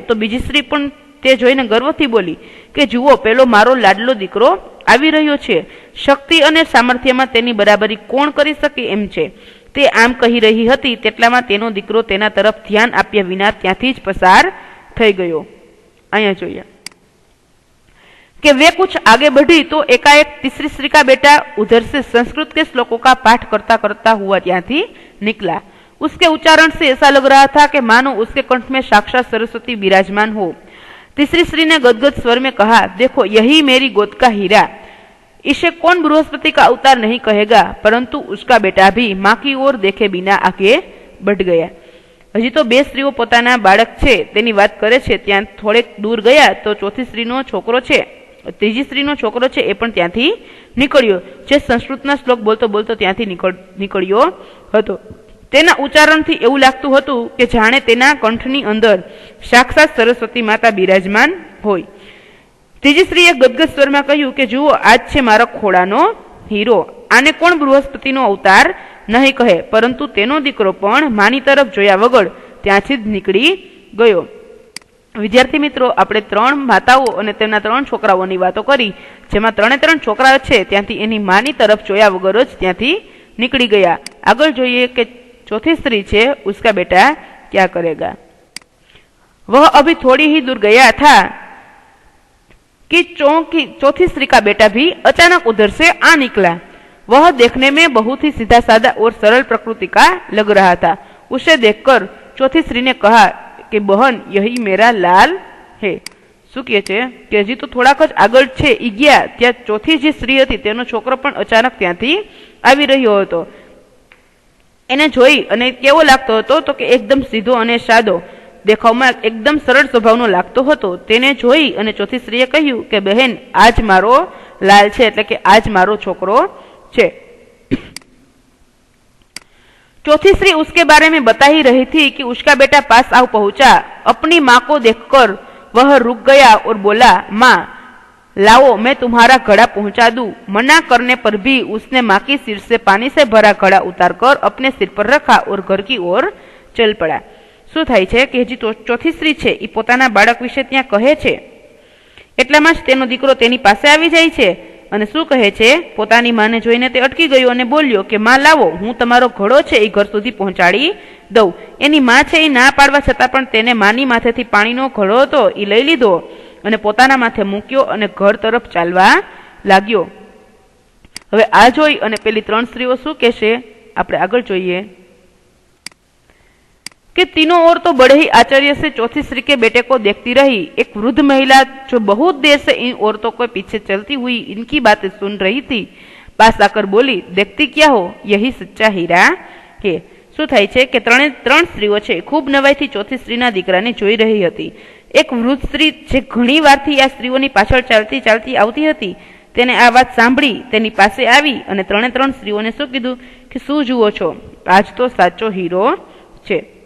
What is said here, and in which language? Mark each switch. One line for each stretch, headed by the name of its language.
Gujarati: તો બીજી સ્ત્રી પણ તે જોઈને ગર્વથી બોલી કે જુઓ, પેલો મારો લાડલો દીકરો આવી રહ્યો છે. શક્તિ અને સામર્થ્યમાં તેની બરાબરી કોણ કરી શકે એમ છે. તે આમ કહી રહી હતી તેટલામાં તેનો દીકરો તેના તરફ ધ્યાન આપ્યા વિના ત્યાંથી જ પસાર થઈ ગયો. અહીંયા જોઈએ
Hindi: कि वे कुछ आगे बढ़ी तो एकाएक तीसरी स्त्री का बेटा उधर से संस्कृत के श्लोकों का पाठ करता करता हुआ
Gujarati: ત્યાં થી
Hindi: निकला. उसके उच्चारण से ऐसा लग रहा था कि मानो उसके कंठ में साक्षात सरस्वती विराजमान हो. तीसरी स्त्री ने गदगद स्वर में कहा, देखो यही मेरी गोद का हीरा. इसे कौन बृहस्पति का अवतार नहीं कहेगा. परंतु उसका बेटा भी माँ की ओर देखे बिना आगे बढ़ गया.
Gujarati: હજી તો બે સ્ત્રીઓ પોતાના બાળક છે તેની વાત કરે છે. ત્યાં થોડેક દૂર ગયા તો ચોથી સ્ત્રીનો છોકરો છે, ત્રીજી સ્ત્રીનો છોકરો છે એ પણ ત્યાંથી નીકળ્યો, જે સંસ્કૃતના શ્લોક બોલતો બોલતો ત્યાંથી નીકળ્યો હતો. તેના ઉચ્ચારણથી એવું લાગતું હતું કે જાણે તેના કંઠની અંદર સાક્ષાત સરસ્વતી માતા બિરાજમાન હોય. ત્રીજી સ્ત્રીએ ગદગદ સ્વરમાં કહ્યું કે જુઓ, આજ છે મારો ખોળાનો હીરો. આને કોણ બૃહસ્પતિનો અવતાર નહીં કહે, પરંતુ તેનો દીકરો પણ માની તરફ જોયા વગર ત્યાંથી જ નીકળી ગયો. વિદ્યાર્થી મિત્રો, આપણે 3 માતાઓ અને તેમના 3 છોકરાઓની વાતો કરી, જેમાં 3 છોકરાઓ છે ત્યાંથી એની માની તરફ જોયા વગર જ ત્યાંથી નીકળી ગયા. આગળ જોઈએ કે
Hindi: चौथी स्त्री छे उसका बेटा क्या करेगा। वह अभी थोड़ी ही दूर गया था कि चौथी स्त्री का बेटा भी अचानक उधर से आ निकला। वह देखने में बहुत ही सीधा साधा और सरल प्रकृति का लग रहा था। उसे देखकर चौथी स्त्री ने कहा कि बहन, यही मेरा लाल है।
Gujarati: શું કહે છે કે હજી તો થોડાક જ આગળ છે ઈ ગયા ત્યાં ચોથી જે સ્ત્રી હતી તેનો છોકરો પણ અચાનક ત્યાંથી આવી રહ્યો હતો। એને જોઈ અને કેવો લાગતો હતો તો કે એકદમ સીધો અને સાદો, દેખાવમાં એકદમ સરળ સ્વભાવનો લાગતો હતો। તેને જોઈ અને ચોથી સ્ત્રીએ કહ્યું કે બહેન, આજ મારો લાલ છે, એટલે કે આજ મારો છોકરો છે।
Hindi: चौथी स्त्री उसके बारे में बता ही रही थी कि उसका बेटा पास आ पहुंचा। अपनी माँ को देखकर वह रुक गया और बोला, माँ लाओ, मैं तुम्हारा घड़ा पहुंचा दूं। मना करने पर भी उसने माँ की सिर से पानी से भरा घड़ा उतारकर अपने सिर पर रखा और घर की ओर चल पड़ा।
Gujarati: શું થાય છે કે હજી ચોથી સ્ત્રી છે એ પોતાના બાળક વિશે ત્યાં કહે છે, એટલામાં જ તેનો દીકરો તેની પાસે આવી જાય છે અને શું કહે છે, પોતાની માને જોઈને તે અટકી ગયો અને બોલ્યો કે માં લાવો, હું તમારો ઘડો છે એ ઘર સુધી પહોંચાડી દઉં। એની માં છે એ ના પાડવા છતાં પણ તેને માની માથેથી પાણીનો ઘડો હતો એ લઈ લીધો અને પોતાના માથે મૂક્યો અને ઘર તરફ ચાલવા લાગ્યો। હવે આ જોઈ અને પેલી 3 સ્ત્રીઓ શું કહેશે આપણે આગળ જોઈએ
Hindi: कि तीनों ओर तो बड़े ही आश्चर्य से चौथी स्त्री के बेटे को देखती रही। एक वृद्ध महिला जो बहुत देर से इन औरतों के पीछे चलती हुई इनकी बातें सुन रही थी, पास आकर बोली, देखती क्या हो, यही सच्चा हीरा है।
Gujarati: શું થાય છે કે 3 સ્ત્રીઓ છે ખૂબ નવાઈથી ચોથી સ્ત્રીના દીકરાને જોઈ રહી હતી। એક વૃદ્ધ સ્ત્રી જે ઘણી વારથી આ સ્ત્રીઓની પાછળ ચાલતી ચાલતી આવતી હતી, તેને આ વાત સાંભળી તેની પાસે આવી અને 3 સ્ત્રીઓને શું કીધું કે શું જુઓ છો, આજ તો સાચો હીરો છે।